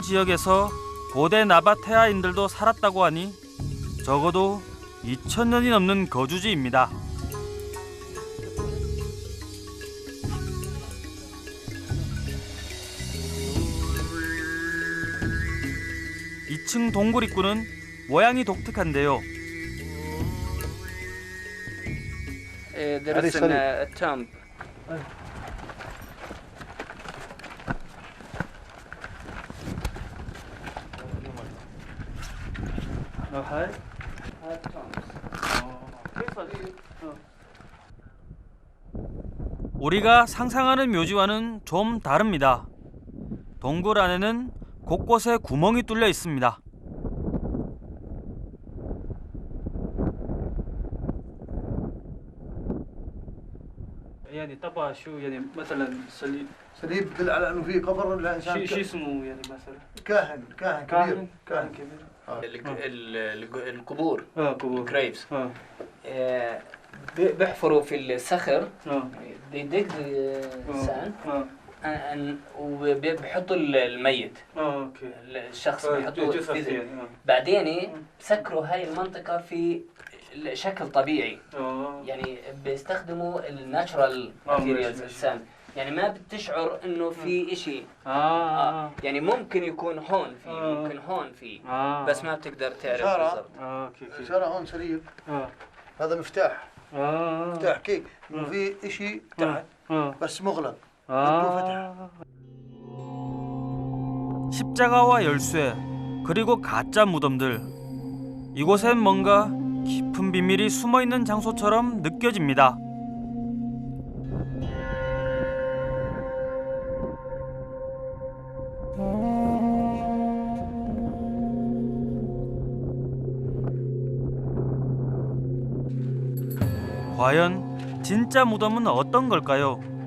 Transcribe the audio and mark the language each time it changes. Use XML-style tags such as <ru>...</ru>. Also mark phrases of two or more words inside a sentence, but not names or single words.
<ko>지역에서 고대 나바테아인들도 살았다고 하니 적어도 2000년이 넘는 거주지입니다. 이 2층 동굴 입구는 모양이 독특한데요.</ko> <en>There is a tomb.</en> <ar>هاي</ar> <ko>우리가 상상하는 묘지와는 좀 다릅니다. 동굴 안에는 곳곳에 구멍이 뚫려 있습니다.</ko> <ar>يعني طبعا شو يعني مثلا صليب صليب يدل على انه في قبر لانسان شو اسمه يعني مثلا كاهن كبير كاهن كبير القبور قبور الجريفز بيحفروا في الصخر</ar> <en>they dig the sand</en> <ar>وبيحطوا الميت اوكي الشخص بيحطوه بعدين بسكروا هاي المنطقة في شكل طبيعي يعني بيستخدموا</ar> <en>natural materials</en> <ar>الساند يعني ما بتشعر انه في اشي يعني ممكن يكون هون في ممكن هون في بس ما بتقدر تعرف بالضبط اوكي اشاره هون سليب هذا مفتاح مفتاح كيك إنه في إشي تحت بس مغلق بده فتح.</ar> <ko>십자가와 열쇠 그리고 가짜 무덤들. 이곳엔 뭔가 깊은 비밀이 숨어 있는 장소처럼 느껴집니다. 과연 진짜 무덤은 어떤 걸까요?</ko>